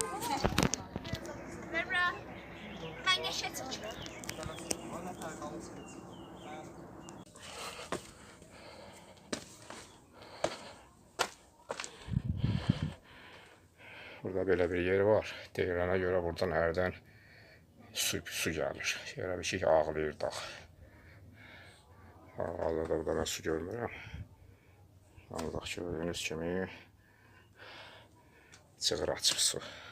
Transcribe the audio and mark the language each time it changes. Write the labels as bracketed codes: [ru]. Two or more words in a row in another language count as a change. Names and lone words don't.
[tr] Vermem ben geçet seçtim. Burada böyle bir yer var. [az] Deyilənə görə buradan hərdən su gəlir. Elə bir şey ağlayır dağ. Hal-hazırda burada mən su görmürəm. Ancaq gördüyünüz kimi çığır açıb su.